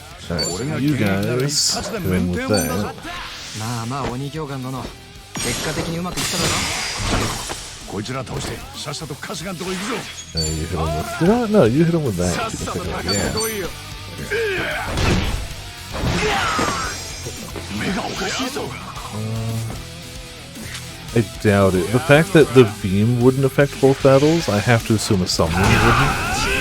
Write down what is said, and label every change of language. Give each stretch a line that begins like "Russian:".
English: Alright, you guys win with that.
Japanese: まあまあ鬼教官殿、結果的にうまくいっただろ。こいつら倒してさっさと春日のとこ行くぞ。
English: You hit him with no, you hit him with that. Yeah.
Japanese: 目がおかしいぞ。
English: I doubt it. The fact that the beam wouldn't affect both battles, I have to assume a summoning wouldn't.